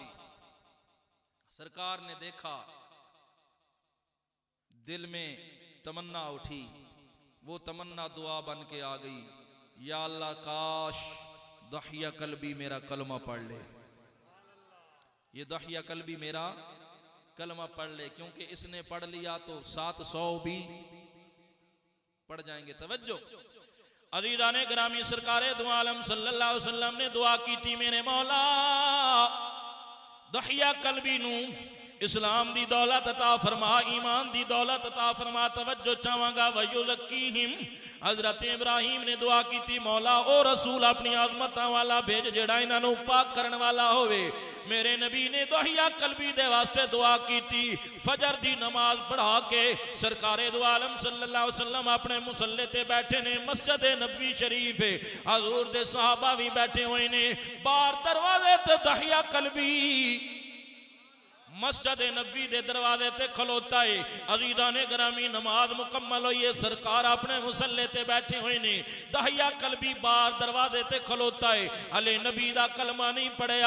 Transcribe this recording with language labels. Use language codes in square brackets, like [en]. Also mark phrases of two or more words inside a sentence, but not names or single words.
[ur] سرکار نے دیکھا، دل میں تمنا اٹھی، وہ تمنا دعا بن کے آ گئی، یا اللہ کاش دحیہ کلبی میرا کلمہ پڑھ لے، یہ دحیہ کلبی میرا کلمہ پڑھ لے، کیونکہ اس نے پڑھ لیا تو 700 بھی پڑھ جائیں گے. توجہ عزیزان گرامی، سرکار دو عالم [ar] صلى الله عليه وسلم [ur] نے دعا کی تھی, [pa] میرے مولا دحیہ کلبی نوں اسلام دی دولت عطا فرما، ایمان دی دولت عطا فرما. توجہ چاہانگا ویزکیہم, [ur] حضرت ابراہیم نے دعا کی تھی, [pa] مولا او رسول اپنی عظمت والا بھیج جیہڑا انہاں نوں پاک کرن والا ہووے. میرے نبی نے دحیہ کلبی دے واسطے دعا کی تھی. فجر دی نماز پڑھا کے سرکار دو عالم [ar] صلى الله عليه وسلم [pa] اپنے مصلے تے بیٹھے نے، مسجد نبوی شریف ہے، حضور دے صحابہ بھی بیٹھے ہوئے نے، باہر دروازے تے دحیہ کلبی مسجد نبی دے دروازے تے کھلوتا ہے. عزیزان گرامی، نماز مکمل ہوئی ہے، سرکار اپنے مصلے تے بیٹھے ہوئے نے، دحیہ کلبی باہر دروازے تے کھلوتا ہے، ہلے نبی دا کلمہ نہیں پڑھیا.